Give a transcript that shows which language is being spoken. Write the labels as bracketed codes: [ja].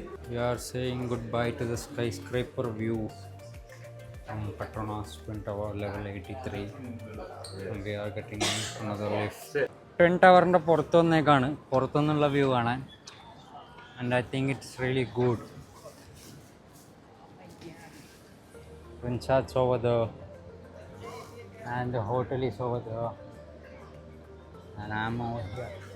[en] We are saying goodbye to the skyscraper view from Petronas Twin Tower level 83. And we are getting another lift. [ml] Twin Towerൻ്റെ പുറത്തു വന്നേക്കാണ്, പുറത്തുനിന്നുള്ള view കാണാൻ. [en] And I think it's really good. Twin Chats over there and the hotel is over there and I'm over here.